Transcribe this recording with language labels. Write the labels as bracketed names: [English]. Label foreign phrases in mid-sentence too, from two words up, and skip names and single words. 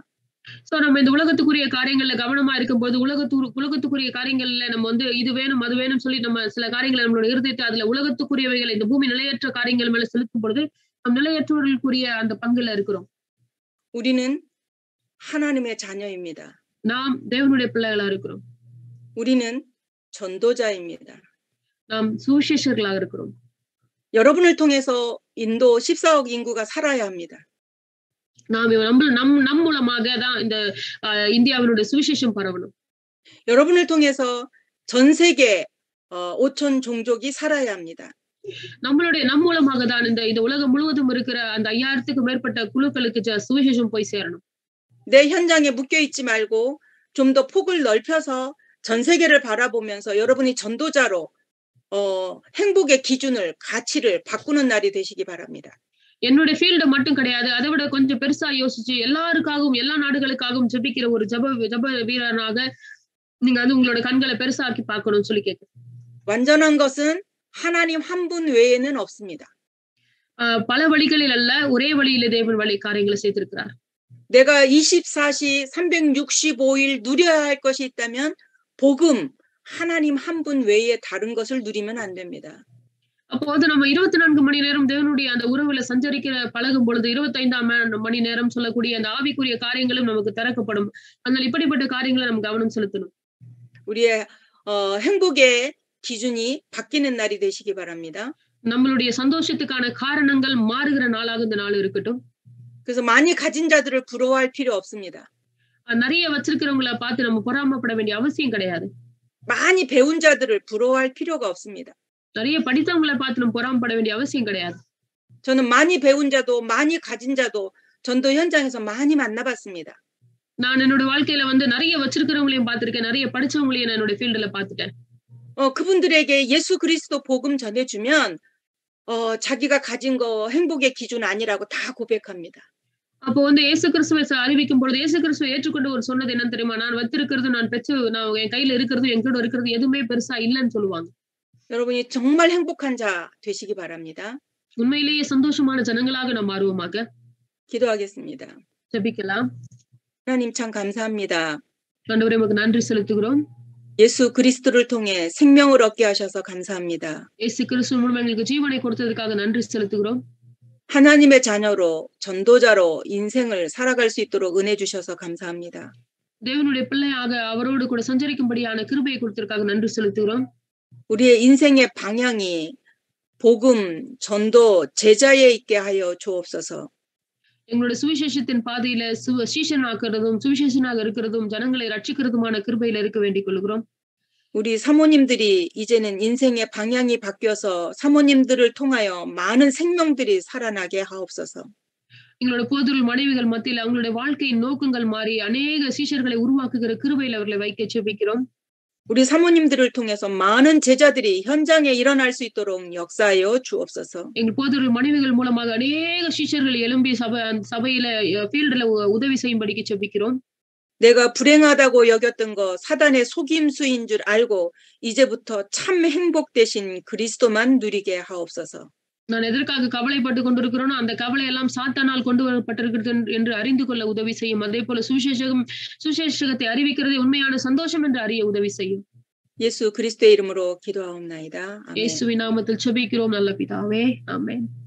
[Tamil] சோ நம்ம இந்த உலகத்துக்குரிய காரியங்கள்ல கவனமா இருக்கும்போது, உலகத்துக்குரிய காரியங்கள்ல நம்ம வந்து இது வேணும் அது வேணும் சொல்லி நம்ம சில காரியங்களை நம்மளோட இருதயத்தை அதுல உலகத்துக்குரியவைகளை இந்த பூமி நிலையற்ற காரியங்கள் மேல செலுத்தும் பொழுது நம் நிலையற்றவர்களுக்குரிய அந்த பங்குல இருக்கிறோம். [Korean] 우리는 하나님의 자녀입니다. [Tamil] நாம் தேவனுடைய பிள்ளைகளா இருக்கிறோம். [Korean] 우리는 전도자입니다. [Tamil] நாம் சுவிசேஷர்களாக இருக்கிறோம். [Korean] 여러분을 통해서 인도 14억 인구가 살아야 합니다. [Tamil] நம் மூலமாக தான் இந்த இந்தியாவினுடைய சுவிசேஷம் பரவணும். [Korean] 여러분을 통해서 전 세계 5천 종족이 살아야 합니다. [Tamil] நம் மூலமாக தான் இந்த உலகம் முழுவதும் இருக்கிற அந்த 5000க்கும் மேற்பட்ட குழுக்களுக்கு சுவிசேஷம் போய் சேரணும். [Korean] 내 현장에 묶여 있지 말고 좀 더 폭을 넓혀서 전 세계를 바라보면서 여러분이 전도자로 행복의 기준을, 가치를 바꾸는 날이 되시기 바랍니다. [Tamil] என்னுடைய ஃபீல்டு மட்டும் கிடையாது, அதை விட கொஞ்சம் பெருசா யோசிச்சு எல்லாருக்காகவும் எல்லா நாடுகளுக்காகவும் ஜெபிக்கிற ஒரு ஜெப வீரனாக நீங்க வந்து உங்களோட கண்களை பெருசாக்கி பார்க்கணும்னு சொல்லி கேட்கிறேன். [Korean] 완전한 것은 하나님 한 분 외에는 없습니다. [Tamil] பல வழிகளில் அல்ல, ஒரே வழியிலே தேவன் காரியங்களை செய்திருக்கிறார். [Korean] 내가 24시 365일 누려야 할 것이 있다면 복음, 하나님 한 분 외에 다른 것을 누리면 안 됩니다. [Tamil] அப்போ வந்து நம்ம 24 மணி நேரம் தேவனுடைய அந்த உறவுல சஞ்சரிக்கிற பழகும் பொழுது 25ஆம் மணி நேரம் சொல்லக்கூடிய அந்த ஆவிக்குரிய காரியங்களும் நமக்கு திறக்கப்படும். அதனால இப்படிப்பட்ட காரியங்களை நம்ம கவனம் செலுத்தணும். [Korean] 우리의 행복의 기준이 바뀌는 날이 되시기 바랍니다. [Tamil] நம்மளுடைய சந்தோஷத்துக்கான காரணங்கள் மாறுகிற நாளாக இந்த நாள் இருக்கட்டும். [Korean] 그래서 많이 가진 자들을 부러워할 필요 없습니다. [Tamil] நிறைய வச்சிருக்கிறவங்கள பார்த்து நம்ம பொறாமைப்பட வேண்டிய அவசியம் கிடையாது. [Korean] 많이 배운 자들을 부러워할 필요가 없습니다. [Tamil] நிறைய படித்தவங்கள பார்த்து நம்ம பொறாமைப்பட வேண்டிய அவசியம் கிடையாது. [Korean] 저는 많이 배운 자도 많이 가진 자도 전도 현장에서 많이 만나봤습니다. [Tamil] நான் என்னோட வாழ்க்கையில வந்து நிறைய வச்சிருக்கிறவங்களையும் பார்த்திருக்கேன், நிறைய படிச்சவங்களையும் என்னோட ஃபீல்டுல பார்த்துட்டேன். [Korean] 그분들에게 예수 그리스도 복음 전해주면 자기가 가진 거 행복의 기준 아니라고 다 고백합니다. [Tamil] அப்போ வந்து இயேசு கிறிஸ்துவை அறிவிக்கும் பொழுது இயேசு கிறிஸ்துவை ஏற்றுக்கொண்டு ஒரு சொன்னது என்னன்னு தெரியுமா? நான் வச்சிருக்கிறது, நான் என் கையில இருக்கிறது, என் கூட இருக்கிறது எதுவுமே பெருசா இல்லைன்னு சொல்லுவாங்க. [Korean] 여러분이 정말 행복한 자 되시기 바랍니다. [Tamil] உண்மையிலேயே சந்தோஷமான ஜனங்களாக நாம் மாறுவோமாக. [Korean] 기도하겠습니다. [Tamil] ஜெபிக்கலாம். [Korean] 하나님 참 감사합니다. [Tamil] ஆண்டவரே உமக்கு நன்றி செலுத்துகிறோம். [Korean] 예수 그리스도를 통해 생명을 얻게 하셔서 감사합니다. [Tamil] இயேசு கிறிஸ்து மூலம் எங்களுக்கு ஜீவனை கொடுத்ததற்காக நன்றி செலுத்துகிறோம். [Korean] 하나님의 자녀로 전도자로 인생을 살아갈 수 있도록 은혜 주셔서 감사합니다. [Tamil] தேவனுடைய பிள்ளையாக அவரோடு கூட சஞ்சரிக்கும்படியான கிருபையை கொடுத்ததற்காக நன்றி செலுத்துகிறோம். [Korean] 우리의 인생의 방향이 복음, 전도, 제자에 있게 하여 주옵소서. [Tamil] எங்களுடைய சுவிசேஷத்தின் பாதையில சீஷனாக்குறதும் சுவிசேஷனாக இருக்கிறதும் ஜனங்களை ரட்சிக்கிறதுமான கிருபையில இருக்க வேண்டிக் கொள்கிறோம். [Korean] 우리 사모님들이 이제는 인생의 방향이 바뀌어서 사모님들을 통하여 많은 생명들이 살아나게 하옵소서. [Tamil] எங்களோட போதூர் மனைவிகள் மத்தியில் அவங்களுடைய வாழ்க்கையின் நோக்கங்கள் மாறி அநேக சீஷர்களை உருவாக்குகிற கிருபையில் அவர்களை வைக்க செபிக்கிறோம். [Korean] 우리 사모님들을 통해서 많은 제자들이 현장에 일어날 수 있도록 역사하여 주옵소서. [Tamil] எங்கள் போதூர் மனைவிகள் மூலமாக அநேக சீஷர்கள் எழும்பி சபையில ஃபீல்டுல உதவி செய்யும்படிக்கு செபிக்கிறோம். [Korean] 내가 불행하다고 여겼던 거 사단의 속임수인 줄 알고 이제부터 참 행복 되신 그리스도만 누리게 하옵소서. [Tamil] நான் எதற்காக கவலைப்பட்டுக் கொண்டிருக்கிறோனோ அந்த கவலை எல்லாம் சாத்தானால் கொண்டு வரப்பட்டிருக்கிறது என்று அறிந்து கொள்ள உதவி செய்யும். அதே போல சுவிசேஷத்தை அறிவிக்கிறதே உண்மையான சந்தோஷம் என்று அறிய உதவி செய்யும். [Korean] 예수 그리스도의 이름으로 기도하옵나이다. 아멘. [Tamil] 예수의 நாமத்தில் ஜெபிக்கிறோம் நல்ல பிதாவே. ஆமென்.